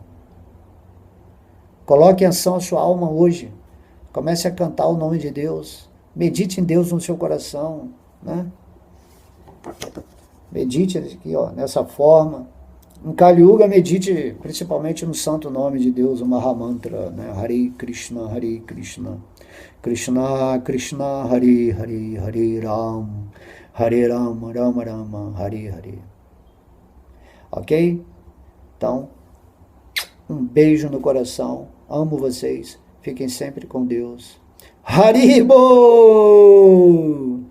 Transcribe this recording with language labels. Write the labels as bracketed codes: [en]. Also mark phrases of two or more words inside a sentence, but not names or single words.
[pt] Coloque em ação a sua alma hoje. Comece a cantar o nome de Deus. Medite em Deus no seu coração, né? Medite aqui, ó, nessa forma. Em Kali Yuga, medite principalmente no santo nome de Deus, o Mahamantra, né? [sa] हरे कृष्ण, हरे कृष्ण, कृष्ण कृष्ण, हरे हरे, हरे राम, हरे राम, राम राम, हरे हरे, Hare Rama, Rama Rama, Hare Hare. [pt] Ok? Então, um beijo no coração. Amo vocês. Fiquem sempre com Deus. Haribo!